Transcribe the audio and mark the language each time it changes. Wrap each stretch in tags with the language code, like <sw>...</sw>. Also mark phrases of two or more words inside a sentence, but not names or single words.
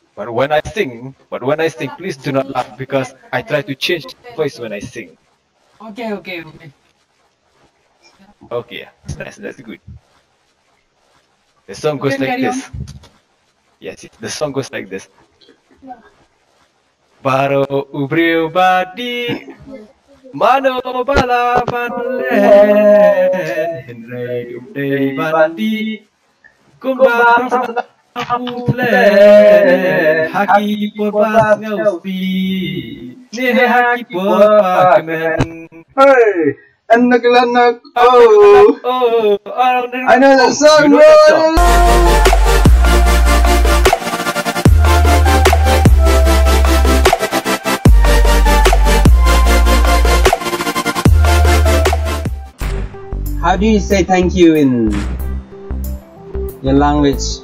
<en>But when I sing, please do not laugh because I try to change voice when I sing. Okay. Okay, that's good. The song goes like this. Yes, the song goes like this. Baro ubriu badi mano bala balen henrei umdei bandi kumbar plen haki porbas ngausi ne haki porpak men. Hey, anak, oh, I know that song, bro. How do you say thank you in your language?</en>